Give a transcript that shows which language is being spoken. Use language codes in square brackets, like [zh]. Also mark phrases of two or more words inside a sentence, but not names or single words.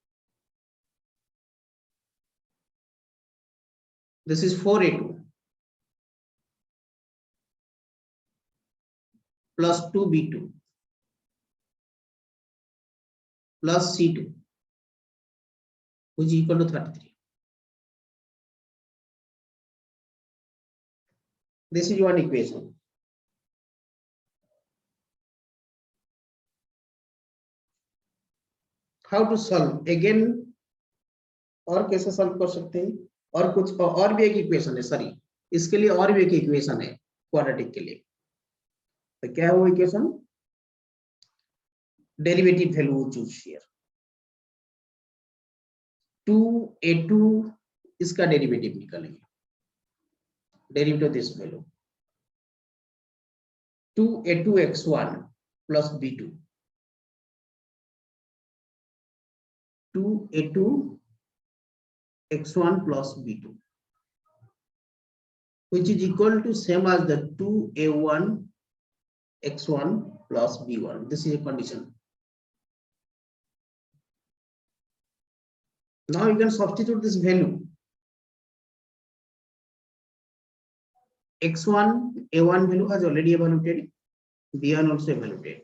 [en] This is 4A2 plus 2B2 plus C2, which is equal to 33. This is one equation. How to solve? Again, [hi] और कैसे solve कर सकते हैं? और कुछ और भी एक इक्वेशन है, सॉरी, इसके लिए और भी एक इक्वेशन है क्वाड्रेटिक के लिए. तो क्या है वो इक्वेशन? [en] derivative value choose here. [hi] 2A2 इसका डेरिवेटिव निकालेंगे. [en] derivative this value 2A2 x1 plus B2. 2A2 x1 plus B2, which is equal to same as the 2A1 x1 plus B1. This is a condition. Now you can substitute this value. X1, A1 value has already evaluated, B1 also evaluated.